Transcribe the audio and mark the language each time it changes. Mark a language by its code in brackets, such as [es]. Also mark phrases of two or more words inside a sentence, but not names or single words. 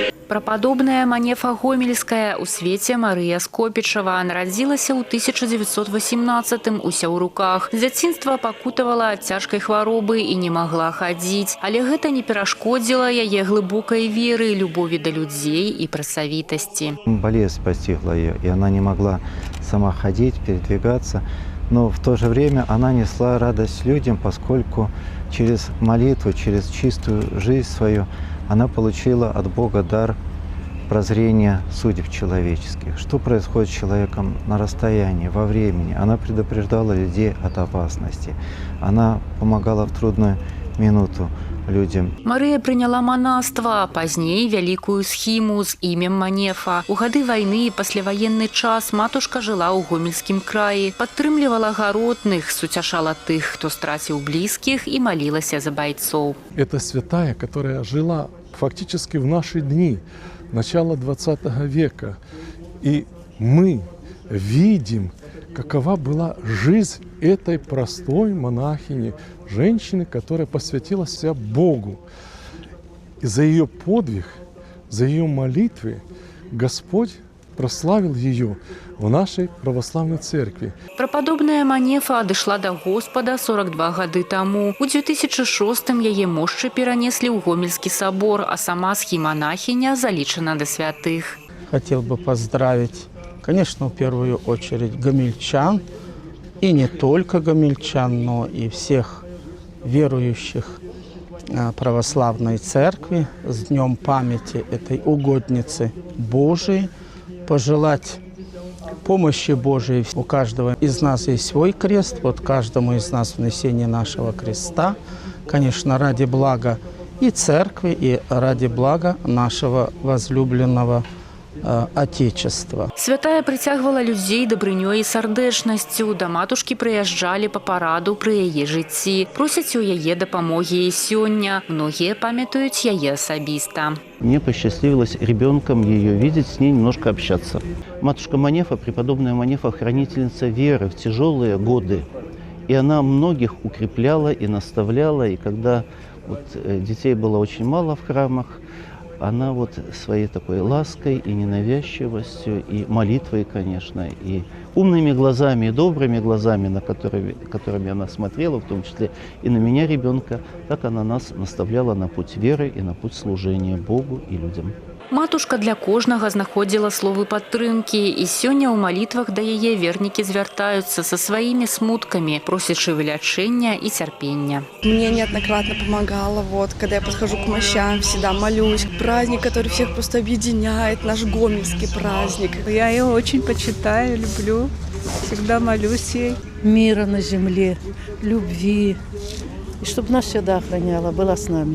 [be] Прападобная Манефа Гомельская у свеце Марыя Скопічава нарадзілася ў 1918 у Сяўруках. З дзяцінства пакутавала ад цяжкай хваробы і не магла хадзіць. Але гэта не перашкодзіла яе глыбокай веры, любові да людзей і працавітасці. [ru] Болезнь постигла ее, и она не могла сама ходить, передвигаться. Но в то же время она несла радость людям, поскольку через молитву, через чистую жизнь свою она получила от Бога дар прозрения судеб человеческих. Что происходит с человеком на расстоянии, во времени. Она предупреждала людей от опасности. Она помогала в трудную минуту людям. [be] Марыя прыняла манаства, пазней вялікую схіму з імем Манефа. У гады вайны і пасляваенны час матушка жыла ў Гомельскім краі, падтрымлівала гаротных, суцяшала тых, хто страціў блізкіх і малілася за бойцов. [ru] Это святая, которая жила фактически в наши дни, начала 20 века. И мы видим, какова была жизнь этой простой монахини, женщины, которая посвятила себя Богу. И за ее подвиг, за ее молитвы Господь прославил ее в нашей православной церкви. [be] Прападобная Манефа адышла да Господа 42 гады таму. У 2006-м яе мошчы перанеслі ў Гомельскі собор, а сама схіманахіня залічана да святых. [ru] Хотел бы поздравить, конечно, в первую очередь гомельчан, и не только гомельчан, но и всех верующих православной церкви с Днем памяти этой угодницы Божией, пожелать помощи Божией. У каждого из нас есть свой крест, вот каждому из нас внесение нашего креста, конечно, ради блага и церкви, и ради блага нашего возлюбленного Отечества. [be] Святая прыцягвала людзей дабрынёй і сардэчнасцю. Да матушкі прыязджалі па параду пры яе жыцці. Просяць у яе дапамогі і сёння. Многія памятаюць яе асабіста. [ru] Мне посчастливилось ребенком ее видеть, с ней немножко общаться. Матушка Манефа, преподобная Манефа, хранительница веры в тяжелые годы. И она многих укрепляла и наставляла. И когда детей было очень мало в храмах, она своей такой лаской и ненавязчивостью, и молитвой, конечно, и умными глазами, и добрыми глазами, которыми она смотрела, в том числе и на меня, ребенка, так она нас наставляла на путь веры и на путь служения Богу и людям. [be] Матушка для кожнага знаходзіла словы падтрымкі, і сёння ў малітвах да яе вернікі звяртаюцца са сваімі смуткамі, просячы вылячэння і цярпення. [ru] Мне неоднократно помогала, когда я подхожу к мощам, всегда молюсь. Праздник, который всех просто объединяет, наш гомельский праздник. Я ее очень почитаю, люблю, всегда молюсь ей. Мира на земле, любви. И чтобы нас всегда охраняла, была с нами.